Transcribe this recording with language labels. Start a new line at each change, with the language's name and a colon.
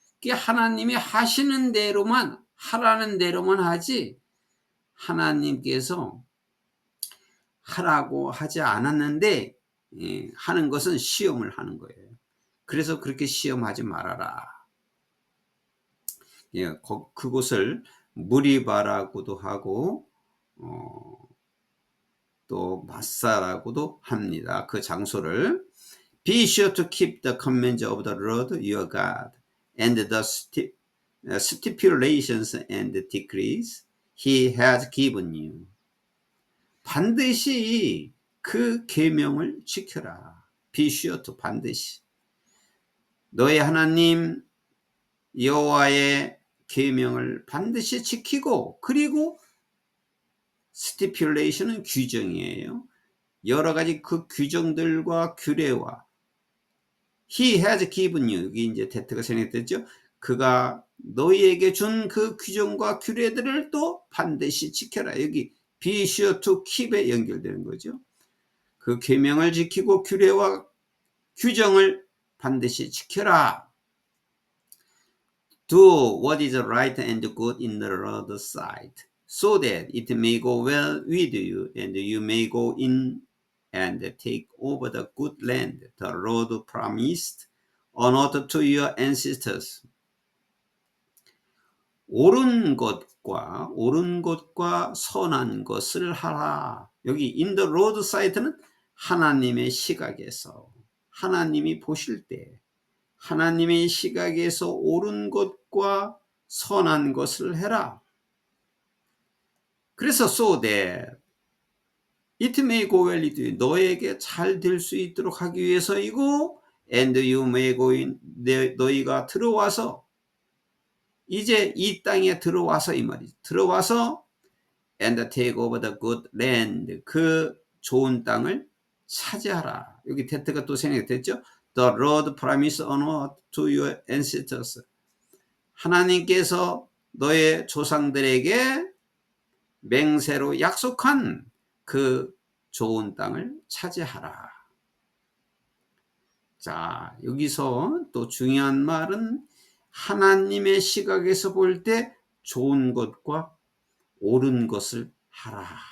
Korean: 하나님이 하시는 대로만, 하라는 대로만 하지 하나님께서 하라고 하지 않았는데, 하는 것은 시험을 하는 거예요. 그래서 그렇게 시험하지 말아라. 예, 그곳을 무리바라고도 하고 또 마사라고도 합니다. 그 장소를
English: Be sure to keep the commands of the Lord your God and the stipulations and decrees He has given you.
Korean: 반드시 그 계명을 지켜라.
English: Be sure to
Korean: 반드시. 너의 하나님 여호와의 계명을 반드시 지키고, 그리고 stipulation은 규정이에요. 여러 가지 그 규정들과 규례와
English: He has given you,
Korean: 여기 이제 대트가 생략됐죠. 그가 너희에게 준 그 규정과 규례들을 또 반드시 지켜라. 여기
English: be sure to keep
Korean: 에 연결되는 거죠. 그 계명을 지키고 규례와 규정을 반드시 지켜라.
English: Do what is right and good in the Lord's sight, so that it may go well with you, and you may go in and take over the good land the Lord promised on earth to your ancestors.
Korean: 옳은 것과 선한 것을 하라. 여기
English: in the Lord's sight
Korean: 는 하나님의 시각에서, 하나님이 보실 때 하나님의 시각에서 옳은 것과 선한 것을 해라. 그래서
English: so that it may go well with you,
Korean: 너에게 잘 될 수 있도록 하기 위해서이고,
English: and you may go in,
Korean: 너희가 들어와서, 이제 이 땅에 들어와서, 이 말이죠. 들어와서
English: and take over the good land,
Korean: 그 좋은 땅을 차지하라. 여기 대트가 또 생략됐죠.
English: The Lord promised on earth to your ancestors.
Korean: 하나님께서 너의 조상들에게 맹세로 약속한 그 좋은 땅을 차지하라. 자, 여기서 또 중요한 말은 하나님의 시각에서 볼 때 좋은 것과 옳은 것을 하라.